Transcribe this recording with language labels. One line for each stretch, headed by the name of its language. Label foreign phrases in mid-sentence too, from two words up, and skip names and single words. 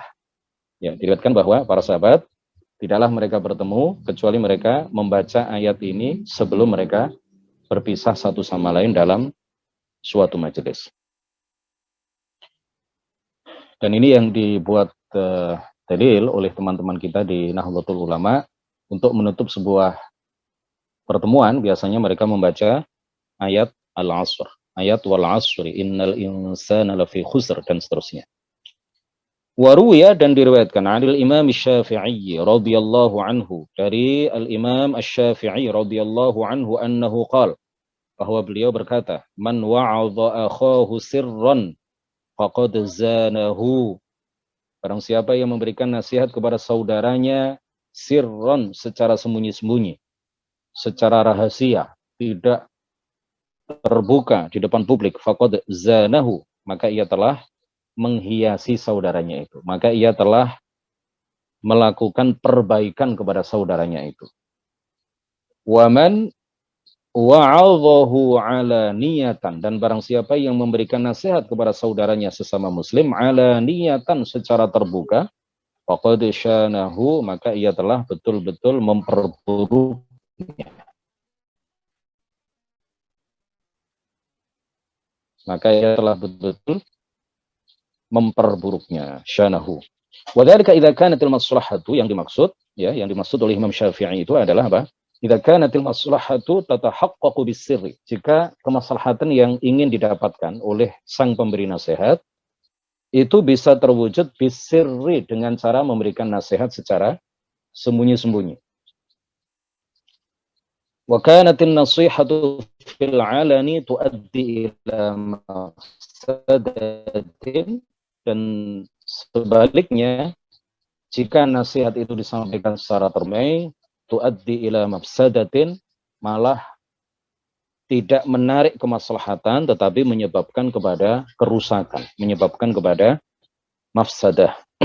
Indonesian: Ya, diriwayatkan bahwa para sahabat tidaklah mereka bertemu kecuali mereka membaca ayat ini sebelum mereka berpisah satu sama lain dalam suatu majelis. Dan ini yang dibuat dalil oleh teman-teman kita di Nahdlatul Ulama untuk menutup sebuah pertemuan. Biasanya mereka membaca ayat Al-Asr, ayat
Arabic: والعصر إن الإنسان لفي خسر,
Indonesian: dan seterusnya. Waruya, dan diriwayatkan
Arabic: عن الإمام الشافعي رضي الله عنه,
Indonesian: dari Al-Imam Asy-Syafi'i
Arabic: رضي الله عنه أنه قال,
Indonesian: bahwa beliau berkata,
Arabic: "من وعظ أخاه سرا فقد زانه."
Indonesian: Barang siapa yang memberikan nasihat kepada saudaranya sirron, secara sembunyi-sembunyi, secara rahasia, tidak terbuka di depan publik,
Arabic: فقد زانه,
Indonesian: maka ia telah menghiasi saudaranya itu. Maka ia telah melakukan perbaikan kepada saudaranya itu.
Arabic: ومن وعظه علانية,
Indonesian: dan barang siapa yang memberikan nasihat kepada saudaranya sesama muslim
Arabic: علانية,
Indonesian: secara terbuka,
Arabic: فقد شانه,
Indonesian: maka ia telah betul-betul memperburuknya. Maka ia telah betul-betul memperburuknya, syanahu.
Arabic: وذلك إذا كانت المصلحة,
Indonesian: yang dimaksud oleh Imam Syafi'i itu adalah apa?
Arabic: إذا كانت المصلحة تتحقق بالسر.
Indonesian: Jika kemaslahatan yang ingin didapatkan oleh sang pemberi nasihat itu bisa terwujud bisirri, dengan cara memberikan nasihat secara sembunyi-sembunyi.
Arabic: وكانت النصيحة في العلن تؤدي إلى مفسدة,
Indonesian: dan sebaliknya jika nasihat itu disampaikan secara terbuka,
Arabic: تؤدي إلى مفسدة,
Indonesian: malah tidak menarik kemaslahatan tetapi menyebabkan kepada kerusakan, menyebabkan kepada mafsadah.